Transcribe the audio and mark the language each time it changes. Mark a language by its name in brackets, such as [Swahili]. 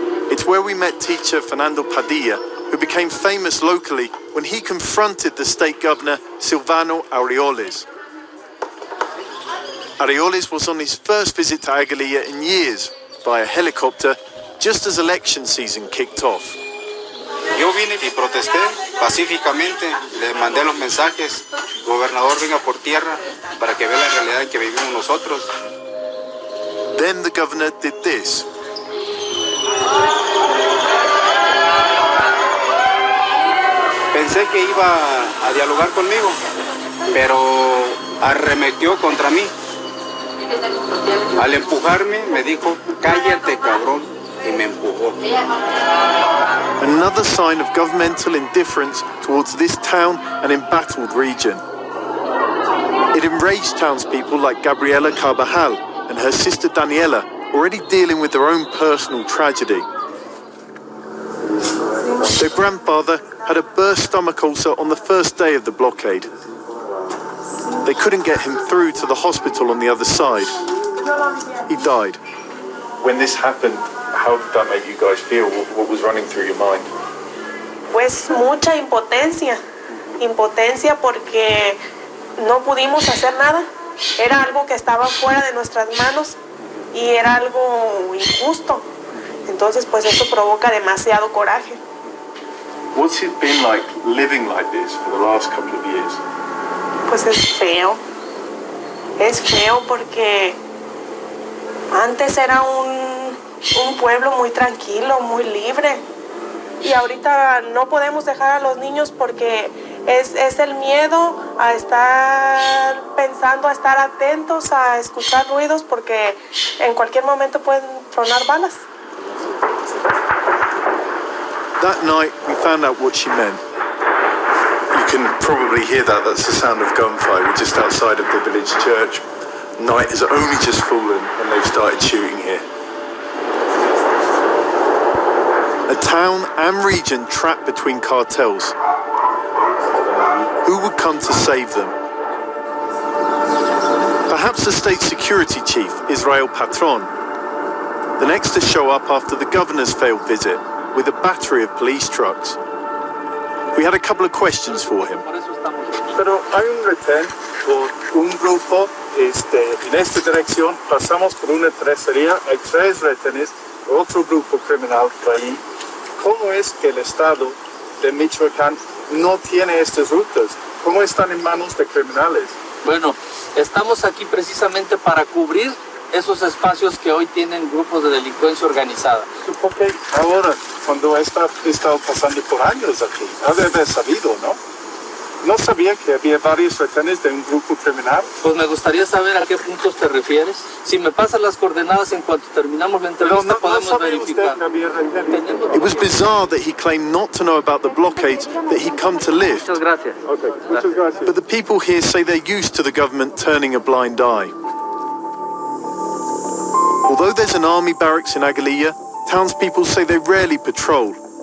[English] It's where we met teacher Fernando Padilla, who became famous locally when he confronted the state governor Silvano Aureoles. Aureoles was on his first visit to Aguililla in years by a helicopter just as election season kicked off. [Spanish] Yo vine y protesté pacíficamente, les mandé los mensajes gobernador venga por tierra para que vea la realidad en que vivimos nosotros. [English] Then the governor did this. [Spanish] Pensé que iba a dialogar conmigo, pero arremetió contra mí. Al empujarme me dijo, cállate cabrón, y me empujó. [English] Another sign of governmental indifference towards this town and embattled region. It enraged townspeople like Gabriela Carbajal and her sister Daniela, already dealing with their own personal tragedy. Their grandfather had a burst stomach ulcer on the first day of the blockade. They couldn't get him through to the hospital on the other side. He died. When this happened, how did that make you guys feel? What was running through your mind? [Spanish] Pues mucha impotencia. Impotencia porque no pudimos hacer nada. Era algo que estaba fuera de nuestras manos y era algo injusto. Entonces, pues eso provoca demasiado coraje. [English] What's it been like living like this for the last couple of years? [Spanish] Pues es feo. Es feo porque antes era un pueblo muy tranquilo, muy libre. Y ahorita no podemos dejar a los niños porque es el miedo a estar pensando, a estar atentos, a escuchar ruidos porque en cualquier momento pueden tronar balas. [English] That night, we found out what she meant. You can probably hear that. That's the sound of gunfire. We're just outside of the village church. Night has only just fallen and they've started shooting here. A town and region trapped between cartels. Who would come to save them? Perhaps the state security chief, Israel Patron, the next to show up after the governor's failed visit with a battery of police trucks. We had a couple of questions for him. [Spanish] Pero hay un retén por un grupo en esta dirección. Pasamos por una tercería, hay 3 retenes, otro grupo criminal por ahí. ¿Cómo es que el Estado de Michoacán no tiene estas rutas? ¿Cómo están en manos de criminales? Bueno, estamos aquí precisamente para cubrir esos espacios que hoy tienen grupos de delincuencia organizada. Porque ahora, cuando he estado pasando por años aquí, ha de haber sabido, ¿no? No sabía que había varios retenes de un grupo criminal. Pues me gustaría saber a qué puntos te refieres. Si me pasas las coordenadas en cuanto terminamos la entrevista, podemos verificar. [English] It was bizarre that he claimed not to know about the blockades that he'd come to lift. [Spanish] Muchas gracias. Okay, muchas gracias. [English] But the people here say they're used to the government turning a blind eye. Although there's an army barracks in Aguililla, townspeople say they rarely patrol.